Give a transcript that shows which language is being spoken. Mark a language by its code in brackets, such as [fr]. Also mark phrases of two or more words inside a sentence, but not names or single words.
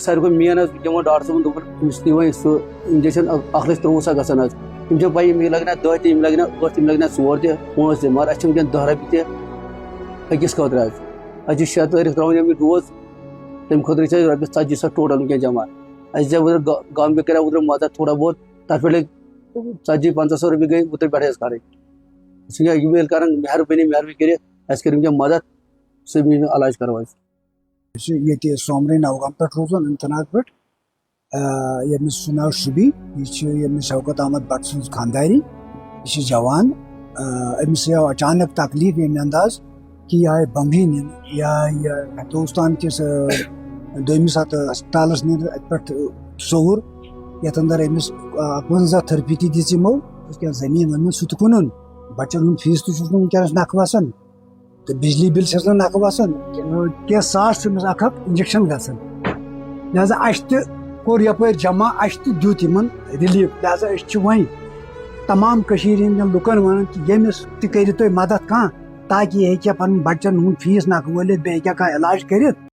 [ks] ساروی کھۄتہٕ مین حظ وٕنکٮ۪ن ووٚن ڈاکٹر صٲبن دوٚپُن أمِس دِیِو وۄنۍ سُہ اِنجکشن 1,63,000 گژھان حظ یِم چھِ پَیی یِم لگنا 10 تہِ یِم لگنا 8 تہِ یِم لگنا 4 تہِ 5 تہِ مگر اَسہِ چھِ وٕنکٮ۪ن 10 رۄپیہِ تہِ أکِس خٲطرٕ حظ اَسہِ چھِ 6 تٲریٖخ ترٛاوٕنۍ یِم ڈوز تَمہِ خٲطرٕ چھِ اَسہِ رۄپیَس 40 ٹوٹل وٕنکٮ۪ن جمع اَسہِ دِژے اوترٕ گام کے کرے اوترٕ مدد تھوڑا بہت تَتھ پٮ۪ٹھ لٔگۍ 40-50 رۄپیہِ گٔے اوترٕ پٮ۪ٹھٕے حظ کَرٕنۍ أسۍ چھِ یِم ییٚلہِ کران مہربٲنی کٔرِتھ اَسہِ کٔرِو وٕنکٮ۪ن مدد سُہ علاج کرو حظ یہ سومرین نوگام پہ روزان اننت ناگ پہ یمس ناو شبی یہ شوکت احمد بٹ سن خانداری یہ جوان امس آو اچانک تکلیف یمہ انداز کہ یہ آئے بمبی نن یہ ہندوستان کس دویمس ات ہسپتالس نن ات پہ سور یت اندر امس 51 تھرپی تہ دِژ یمو زمین ون سہ تہ کُنُن بچن ہند فیس تہ چھُس نہٕ ونکیٚنس نکھٕ وسان تو بجلی بل چھس نکھٕ وسان کینٛہہ ساس چھُ أمِس اکھ انجکشن گژھان لہذا اَسہِ تہِ کوٚر یپٲرۍ جمع اَسہِ تہِ دیُت یِمن رِلیٖف لہذا أسۍ چھِ وۄنۍ تمام کٔشیٖرِ ہٕنٛدٮ۪ن لُکن ونان کہِ ییٚمِس تہِ کٔرِو تُہۍ مدد کانٛہہ تاکہِ یہِ ہیٚکہِ ہا پنُن بچن ہُنٛد فیٖس نکھٕ وٲلِتھ بیٚیہِ ہیٚکہِ ہا کانٛہہ علاج کٔرِتھ